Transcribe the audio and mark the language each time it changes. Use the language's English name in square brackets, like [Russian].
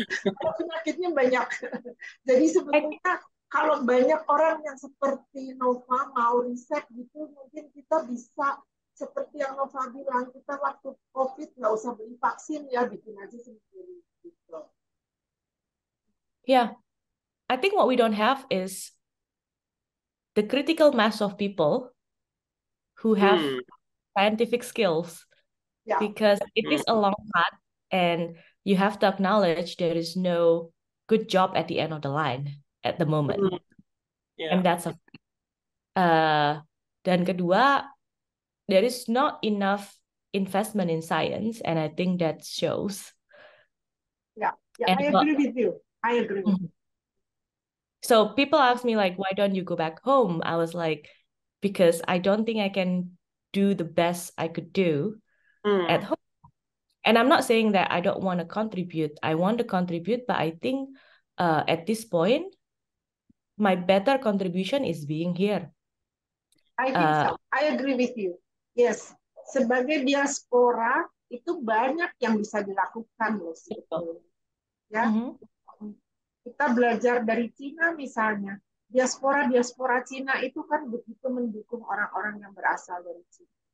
[Indonesian] Penyakitnya banyak. Jadi sebetulnya kalau banyak orang yang seperti Nova mau riset gitu, mungkin kita bisa seperti yang Nova bilang, kita waktu COVID nggak usah beli vaksin ya, bikin aja sendiri. Gitu. [English] Yeah, I think what we don't have is the critical mass of people who have Hmm. scientific skills, [Indonesian] Ya, [English] because it is a Hmm. long path and you have to acknowledge there is no good job at the end of the line at the moment. Hmm. Yeah. And that's [Indonesian] dan kedua, [English] there is not enough investment in science, and I think that shows. [Indonesian] ya, ya. [English] And I agree with you. I agree with you. So people ask me like, why don't you go back home? I was like, because I don't think I can do the best I could do at Hmm. home. And I'm not saying that I don't want to contribute. I want to contribute, but I think at this point, my better contribution is being here. I think Uh, so. I agree with you. [Indonesian] Yes, sebagai diaspora itu banyak yang bisa dilakukan loh sebetulnya. Ya, mhm. kita belajar dari Cina misalnya. Diaspora Cina itu kan begitu mendukung orang-orang yang berasal dari Cina.